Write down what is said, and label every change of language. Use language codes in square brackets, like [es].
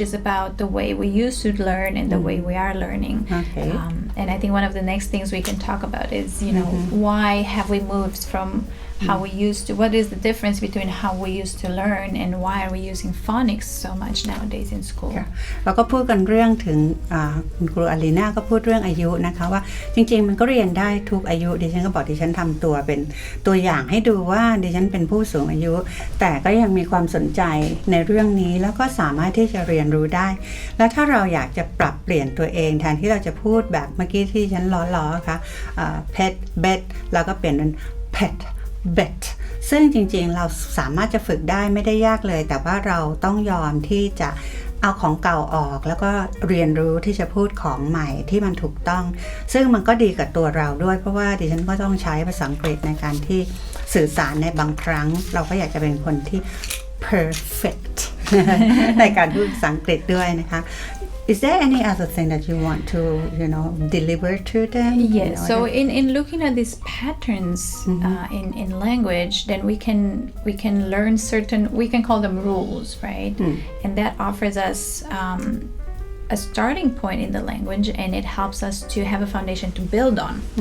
[en] It's about the way we used to learn and the way we are learning. Okay. And I think one of the next things we can talk about is why have we moved from how we used to, what is the difference between how we used to learn and why are we using phonics so much nowadays in school? [th] เราก็พูดกันเรื่องถึงคุณครูอลีน่าก็พูดเรื่องอายุนะคะว่าจริงๆมันก็เรียนได้ทุกอายุดิฉันก็บอกดิฉันทำตัวเป็นตัวอย่างให้ดูว่าดิฉันเป็นผู้สูงอายุแต่ก็ยังมีความสนใจในเรื่องนี้แล้วก็สามารถที่จะเรียนรู้ได้แล้วถ้าเราอยากจะปรับเปลี่ยนตัวเองแทนที่เราจะพูดแบบเมื่อกี้ที่ฉันล้อๆค่ะ pet bet แล้วก็เปลี่ยนเป็น pet bet ซึ่งจริงๆเราสามารถจะฝึกได้ไม่ได้ยากเลยแต่ว่าเราต้องยอมที่จะเอาของเก่าออกแล้วก็เรียนรู้ที่จะพูดของใหม่ที่มันถูกต้องซึ่งมันก็ดีกับตัวเราด้วยเพราะว่าดิฉันก็ต้องใช้ภาษาอังกฤษในการที่สื่อสารในบางครั้งเราก็อยากจะเป็นคนที่ [en] perfect [th] ในการพูดภาษาอังกฤษด้วยนะคะ [en] Is there any other thing that you want to deliver to them? Yes. So in looking at these patterns in language, then we can learn certain, we can call them rules, right? And that offers us a starting point in the language, and it helps us to have a foundation to build on.